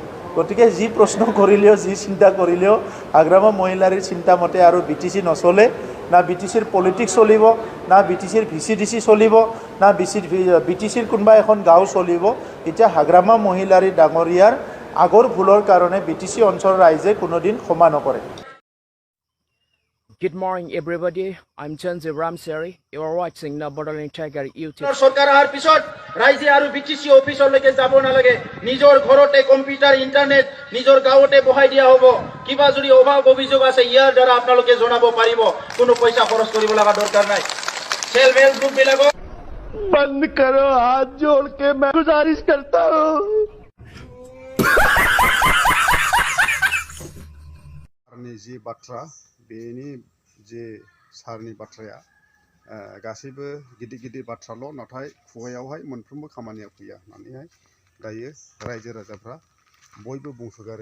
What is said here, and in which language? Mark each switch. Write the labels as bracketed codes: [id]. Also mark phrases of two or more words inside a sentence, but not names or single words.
[as] গতিকে যি প্ৰশ্ন কৰিলেও যি চিন্তা কৰিলেও হাগ্ৰামা মহিলাৰীৰ চিন্তা মতে আৰু বিটিসি নচলে। না বিটিসিৰ পলিটিক্স চলিব, না বিটিসিৰ ভিচিডিচি চলিব, না বিটিসিৰ কোনোবা এখন গাঁও চলিব। এতিয়া হাগ্ৰামা মহিলাৰী ডাঙৰীয়াৰ আগৰ ভুলৰ কাৰণে বিটিসি অঞ্চলৰ ৰাইজে কোনোদিন ক্ষমা নকৰে। [en] Good morning, everybody. I'm Chanzi Ramsari. You are watching the Boroni Tiger YouTube. [as] চৰকাৰ অহাৰ পিছত ৰাইজে আৰু বিটিসি অফিচলৈকে যাব নালাগে, নিজৰ ঘৰতে [en] computer internet [as] নিজৰ গাঁৱতে বহাই দিয়া হ'ব। কিবা যদি অভাৱ অভিযোগ আছে ইয়াৰ দ্বাৰা আপোনালোকে জনাব পাৰিব, কোনো পইচা খৰচ কৰিব লগা দৰকাৰ নাই। [en] self help group বিলাকক [hi] बंद करो, हाथ जोड़ के मैं गुजारिश करता हूँ। [brx] जि बाथ्रा बेनि जे सारनि बाथ्राया गासैबो गिदिर गिदिर बाथ्राल', नाथाय खुगायावहाय मोनफ्रोमबो खामानियाव फैया होननानैहाय दायो रायजो राजाफ्रा बयबो बुंसोगारो।